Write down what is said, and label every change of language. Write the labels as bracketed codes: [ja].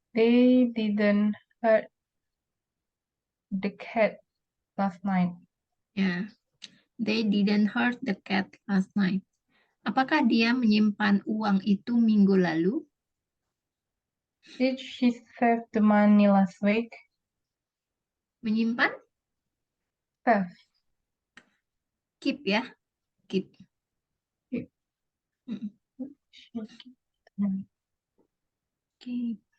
[en] They didn't hurt the cat last night. Ya, they didn't hurt the cat last night. [id] Apakah dia menyimpan uang itu minggu lalu? [en] Did she save the money last week? [id] Menyimpan? [en] Save. Keep ya, keep. Keep. Mm, She keep the money. keep.